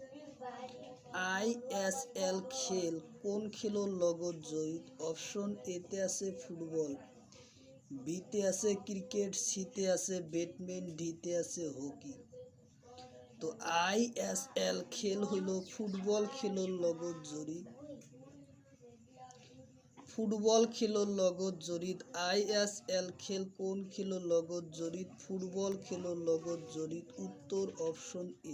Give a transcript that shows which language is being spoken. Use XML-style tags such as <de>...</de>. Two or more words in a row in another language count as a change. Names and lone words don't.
<as>ISL খেল কোন খেলৰ লগত জড়িত অপশ্যন এতে আছে ফুটবল বিতে আছে ক্রিকেট সিতে আছে ব্যাডমিন্টন ডিতে আছে হকি তো ISL খেল হলো ফুটবল খেলৰ লগত জড়িত ISL খেল কোন খেলৰ লগত জড়িত ফুটবল খেলৰ লগত জড়িত উত্তৰ অপশ্যন</as>